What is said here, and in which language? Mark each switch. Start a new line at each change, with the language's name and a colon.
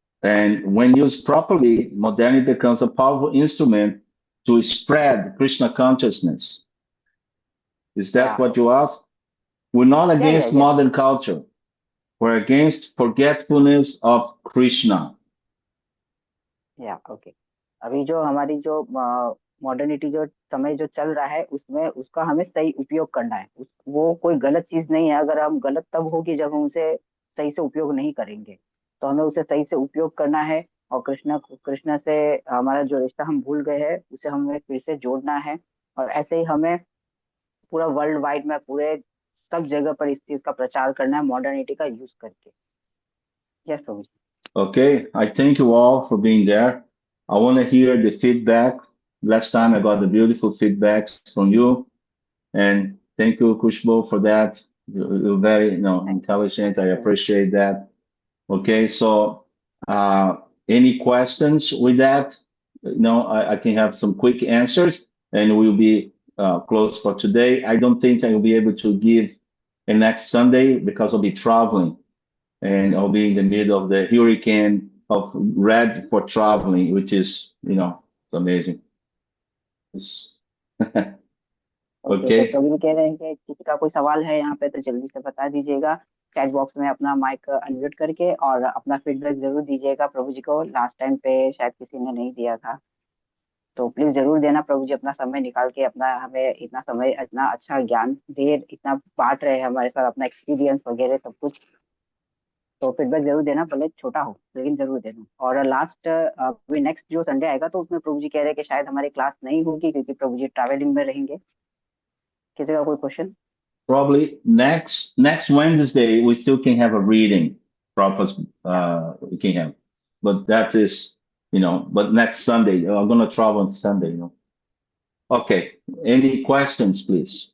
English: And when used properly, modernity becomes a powerful instrument to spread Krishna consciousness. Is that what you asked? We're not against modern culture. We're against forgetfulness of Krishna. Okay.
Hindi: अभी जो हमारी जो modernity जो समय जो चल रहा है उसमें उसका हमें सही उपयोग करना है। वो कोई गलत चीज नहीं है। अगर हम, गलत तब होगी जब हम उसे सही से उपयोग नहीं करेंगे, तो हमें उसे सही से उपयोग करना है, और कृष्ण से हमारा जो रिश्ता हम भूल गए हैं उसे हमें फिर से जोड़ना है। और ऐसे ही हमें पूरा वर्ल्ड वाइड में, पूरे सब जगह पर इस चीज का प्रचार करना है, मॉडर्निटी का यूज करके। Yes Prabhu.
English: Okay, I thank you all for being there. I want to hear the feedback. Last time I got the beautiful feedbacks from you, and thank you, Kushbo, for that. You're very, intelligent. I appreciate that. Okay, so any questions with that? I can have some quick answers, and we'll be closed for today. I don't think I will be able to give the next Sunday because I'll be traveling. And I'll be in the middle of the hurricane of red for traveling, which is, it's amazing. Okay.
Hindi: तो प्रवीण कह रहे हैं कि किसी का कोई सवाल है यहाँ पे तो जल्दी से बता दीजिएगा, चैट बॉक्स में अपना माइक अनम्यूट करके और अपना फीडबैक जरूर दीजिएगा प्रभु जी को। लास्ट टाइम पे शायद किसी ने नहीं दिया था, तो प्लीज जरूर देना प्रभु जी, अपना समय निकाल के अपना हमें इतना समय, इतना अच्छा ज्ञान दे, इतना बांट रहे हैं हमारे साथ अपना एक्सपीरियंस वगैरह सब कुछ। तो फीडबैक जरूर देना, भले छोटा हो लेकिन जरूर देना। और लास्ट अभी नेक्स्ट जो संडे आएगा तो उसमें प्रभु जी कह रहे हैं कि शायद हमारी क्लास नहीं होगी क्योंकि प्रभु जी ट्रैवलिंग में रहेंगे। किसी का कोई question?
English: Probably next Wednesday we still can have a reading. Prabhupada, we can have, but that is, but next Sunday I'm gonna travel on Sunday. Okay. Any questions, please?